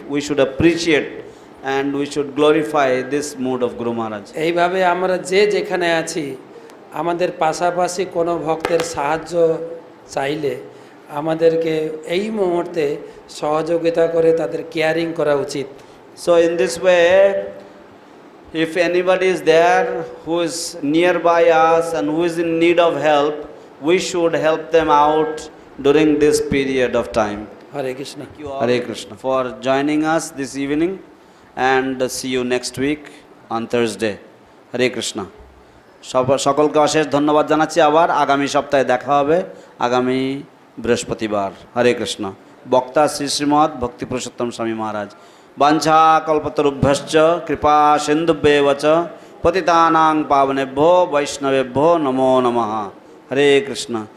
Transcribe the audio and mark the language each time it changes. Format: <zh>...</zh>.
<en>We should appreciate and we should glorify this mood of Guru Maharaj.</en> <bn>এইভাবে আমরা যে যেখানে আছি, আমাদের পাশাপাশি কোনো ভক্তের সাহায্য চাইলে আমাদেরকে এই মুহূর্তে সহযোগিতা করে তাদের কেয়ারিং করা উচিত।</bn> <en>So in this way, if anybody is there who is nearby us and who is in need of help, we should help them out during this period of time.</en> <bn>Hare Krishna.</bn> <en>Hare Krishna for joining us this evening, and see you next week on Thursday.</en> <bn>Hare Krishna. সকলকে অশেষ ধন্যবাদ জানাচ্ছি। আবার আগামী সপ্তাহে দেখা হবে, আগামী বৃহস্পতিবার। হরে কৃষ্ণ।</bn> <sa>বক্তা শ্রী শ্রীমৎ ভক্তি পুরুষোত্তম স্বামী মহারাজ। বাঞ্ছা কল্পতরুভ্যশ্চ কৃপা সিন্ধুভ্যেব চ পতিতানাং পাবনেভ্যো বৈষ্ণবেভ্যো নমো নমঃ। হরে কৃষ্ণ।</sa>